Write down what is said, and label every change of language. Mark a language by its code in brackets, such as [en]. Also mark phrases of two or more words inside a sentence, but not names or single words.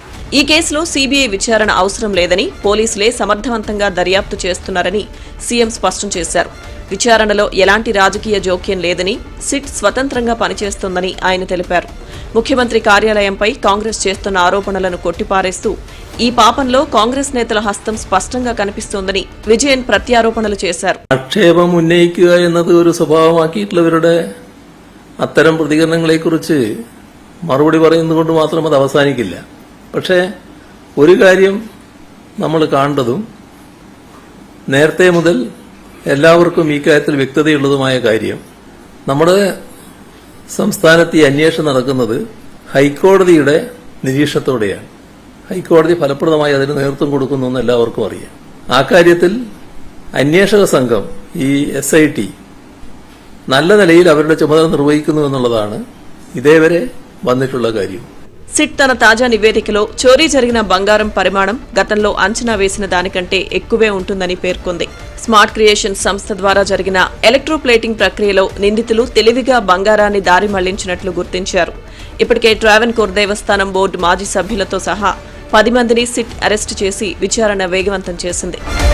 [te] ఈ కేసులో సీబీఐ విచారణ అవసరం లేదని, పోలీసులే సమర్థవంతంగా దర్యాప్తు చేస్తున్నారని సీఎం స్పష్టం చేశారు. విచారణలో ఎలాంటి రాజకీయ జోక్యం లేదని, సిట్ స్వతంత్రంగా పనిచేస్తోందని ఆయన తెలిపారు. ముఖ్యమంత్రి కార్యాలయంపై కాంగ్రెస్ చేస్తున్న ఆరోపణలను కొట్టిపారేస్తూ ఈ పాపంలో కాంగ్రెస్ నేతల హస్తం స్పష్టంగా కనిపిస్తోందని విజయన్ ప్రత్యారోపణలు చేశారు. [ml] ആക്ഷേപം ഉന്നയിക്കുക എന്നത് ഒരു സ്വഭാവമാക്കിയിട്ടുള്ളവരുടെ അത്തരം പ്രതികരണങ്ങളെക്കുറിച്ച് മറുപടി പറയുന്നതുകൊണ്ട് മാത്രം അത് അവസാനിക്കില്ല. പക്ഷേ ഒരു കാര്യം നമ്മൾ കാണേണ്ടതും നേരത്തെ മുതൽ എല്ലാവർക്കും ഈ കാര്യത്തിൽ വ്യക്തതയുള്ളതുമായ കാര്യം, നമ്മുടെ സംസ്ഥാനത്ത് ഈ അന്വേഷണം നടക്കുന്നത് ഹൈക്കോടതിയുടെ നിരീക്ഷണത്തോടെയാണ്. ഹൈക്കോടതി ഫലപ്രദമായി അതിന് നേതൃത്വം കൊടുക്കുന്നു എന്ന് എല്ലാവർക്കും അറിയാം. ആ കാര്യത്തിൽ അന്വേഷക സംഘം, ഈ SIT നല്ല നിലയിൽ അവരുടെ ചുമതല നിർവഹിക്കുന്നു എന്നുള്ളതാണ് ഇതേവരെ വന്നിട്ടുള്ള കാര്യം. [te] సిట్ తన తాజా నివేదికలో చోరీ జరిగిన బంగారం పరిమాణం గతంలో అంచనా వేసిన దానికంటే ఎక్కువే ఉంటుందని పేర్కొంది. స్మార్ట్ క్రియేషన్ సంస్థ ద్వారా జరిగిన ఎలక్ట్రోప్లేటింగ్ ప్రక్రియలో నిందితులు తెలివిగా బంగారాన్ని దారి మళ్లించినట్లు గుర్తించారు. ఇప్పటికే ట్రావెన్కోర్ దేవస్థానం బోర్డు మాజీ సభ్యులతో సహా 10 మందిని సిట్ అరెస్టు చేసి విచారణ వేగవంతం చేసింది.